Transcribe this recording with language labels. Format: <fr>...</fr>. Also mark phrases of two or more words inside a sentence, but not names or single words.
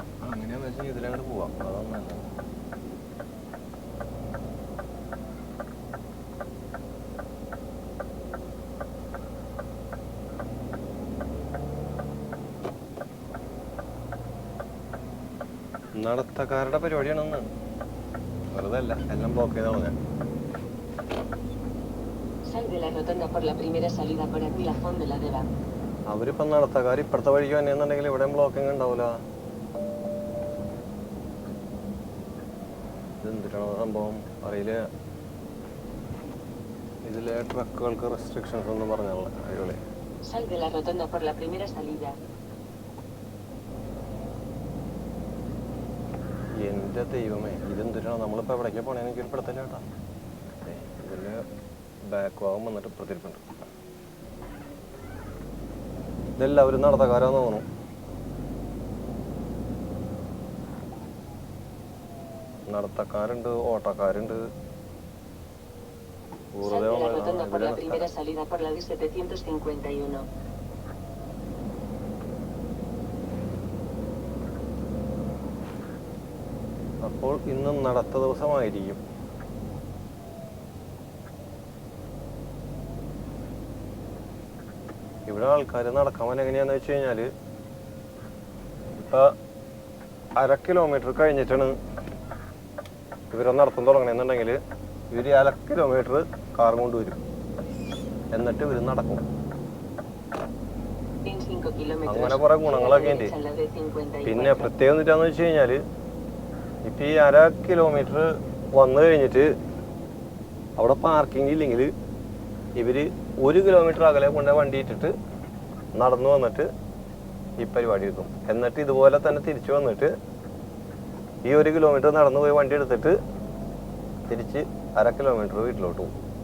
<ml>അങ്ങനെയാന്ന് വെച്ചാൽ ഇതിലങ്ങോട്ട് പോവാം, അതാണ് നല്ലത്. നടത്തക്കാരുടെ പരിപാടിയാണെന്ന്, വെറുതെ അല്ല, എല്ലാം ബ്ലോക്ക് ചെയ്താണ് ഞാൻ.</ml> <es>Sal de la rotonda por la primera salida por Avenue La Font de la Deva.</es> <ml>അവരിപ്പം നടത്തക്കാർ ഇപ്പുറത്തെ വഴിക്ക് തന്നെയെന്നുണ്ടെങ്കിൽ ഇവിടെയും ബ്ലോക്കിംഗ് ഉണ്ടാവില്ല. ഇതെന്തിട്ടാണോ സംഭവം അറിയില്ല. ഇതിലെ ട്രക്കുകൾക്ക് റെസ്ട്രിക്ഷൻസ് ഒന്നും പറഞ്ഞാൽ അടിപൊളി.</ml> <es>Sal de la rotonda por la primera salida.</es> <ml>എൻ്റെ ദൈവമേ, ഇതെന്തിട്ടാണോ നമ്മളിപ്പോൾ എവിടേക്കാണ് പോണേന്ന് എനിക്കൊരു പെടുത്തില്ല കേട്ടോ. ഇതിൽ ബാക്ക് ഭാഗം വന്നിട്ട് ഇപ്പുറത്തിരിപ്പുണ്ട്. ഇതെല്ലാവരും നടത്തക്കാരാന്ന് തോന്നുന്നു. നടത്തക്കാരുണ്ട്, ഓട്ടക്കാരുണ്ട്.</ml> <es>Sal de la rotonda por la primera salida por la D751.</es> <ml>അപ്പോൾ ഇന്ന് നടത്ത ദിവസമായിരിക്കും. ഇവിടെ ആൾക്കാർ നടക്കാൻ പോലെ എങ്ങനെയാന്ന് വെച്ച് കഴിഞ്ഞാൽ ഇപ്പം 1/2 കിലോമീറ്റർ കഴിഞ്ഞിട്ടാണ് ഇവരെ നടത്തം തുടങ്ങണമെന്നുണ്ടെങ്കിൽ ഇവർ 1/2 കിലോമീറ്റർ കാർ കൊണ്ടുവരും, എന്നിട്ട് ഇവർ നടക്കും.</ml> <es>En 5 kilómetros.</es> <ml>അങ്ങനെ കുറെ ഗുണങ്ങളൊക്കെ ഉണ്ട്.</ml> <es>a la D54.</es> <ml>പിന്നെ പ്രത്യേകം എന്താന്ന് വെച്ച് കഴിഞ്ഞാൽ ഇപ്പം ഈ 1/2 കിലോമീറ്റർ വന്നു കഴിഞ്ഞിട്ട് അവിടെ പാർക്കിംഗ് ഇല്ലെങ്കിൽ ഇവർ 1 കിലോമീറ്റർ അകലെ കൊണ്ട് വണ്ടി ഇട്ടിട്ട് നടന്നു വന്നിട്ട് ഈ പരിപാടി എടുക്കും. എന്നിട്ട് ഇതുപോലെ തന്നെ തിരിച്ചു വന്നിട്ട് ഈ 1 കിലോമീറ്റർ നടന്നു പോയി വണ്ടി എടുത്തിട്ട് തിരിച്ച് 1/2 കിലോമീറ്റർ വീട്ടിലോട്ട് പോകും.</ml>